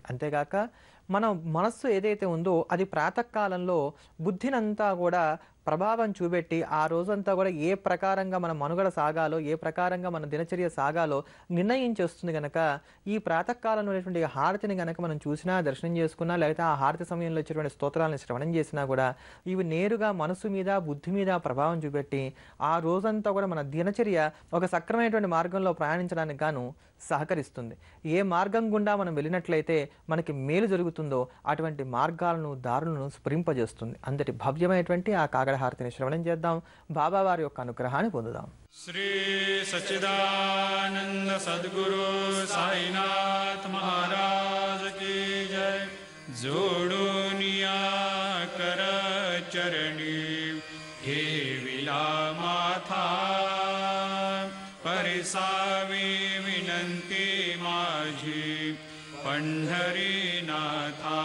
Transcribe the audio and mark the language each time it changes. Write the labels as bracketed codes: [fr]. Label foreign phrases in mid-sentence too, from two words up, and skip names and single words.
[te] అంతేగాక మన మనస్సు ఏదైతే ఉందో అది ప్రాతకాలంలో బుద్ధినంతా కూడా ప్రభావం చూపెట్టి ఆ రోజంతా కూడా ఏ ప్రకారంగా మన మనుగడ సాగాలో, ఏ ప్రకారంగా మన దినచర్య సాగాలో నిర్ణయించేస్తుంది కనుక ఈ ప్రాతకాలంలో ఉన్నటువంటి హారతిని కనుక మనం చూసినా, దర్శనం చేసుకున్నా, లేకపోతే ఆ హారతి సమయంలో వచ్చేటువంటి స్తోత్రాలను శ్రవణం చేసినా కూడా ఇవి నేరుగా మనసు మీద, బుద్ధి మీద ప్రభావం చూపెట్టి ఆ రోజంతా కూడా మన దినచర్య ఒక సక్రమైనటువంటి మార్గంలో ప్రయాణించడానికి గాను సహకరిస్తుంది. ఏ మార్గం గుండా మనం వెళ్ళినట్లయితే మనకి మేలు జరుగుతుందో అటువంటి మార్గాలను, దారులను స్ఫురింపజేస్తుంది. అంతటి భవ్యమైనటువంటి ఆ కాకడహారతిని శ్రవణం చేద్దాం, బాబావారి యొక్క అనుగ్రహాన్ని పొందుదాం. [hi] श्री सच्चिदानंद सद्गुरु साईनाथ महाराज की जय। [mr] जोडूनिया कर चरणी हे विला माथा परिसावी विनंती माझी पंढरीनाथा।